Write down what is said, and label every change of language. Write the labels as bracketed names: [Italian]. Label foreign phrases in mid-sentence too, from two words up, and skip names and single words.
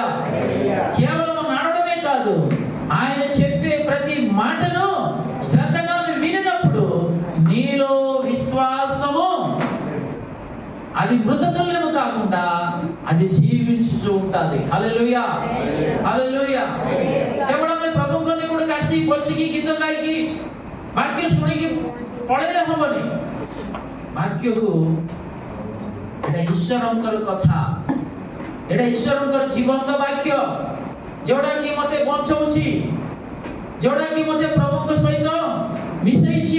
[Telugu] కేవలం నడవడమే కాదు, ఆయన చెప్పే ప్రతి మాటను శ్రద్ధగా వినినప్పుడు నీలో విశ్వాసము అది మృతతుల్యము కాకుండా అది జీవించుతూ ఉంటుంది। హల్లెలూయా। హల్లెలూయా। [Odia] କେବଳ ଆମେ ପ୍ରଭୁଙ୍କ ନିକଟକୁ ଆସି ବସିକି ଗୀତ ଗାଇକି ବାକ୍ୟ ଶୁଣିକି ପଳେଇଲେ ହବନି। ବାକ୍ୟକୁ ଏଟା ଈଶ୍ୱରଙ୍କର କଥା, ଏଟା ଈଶ୍ୱରଙ୍କର ଜୀବନ୍ତ ବାକ୍ୟ, ଯୋଉଟା କି ମତେ ବଞ୍ଚାଉଛି, ଯୋଉଟା କି ମତେ ପ୍ରଭୁଙ୍କ ସହିତ ମିଶେଇଛି।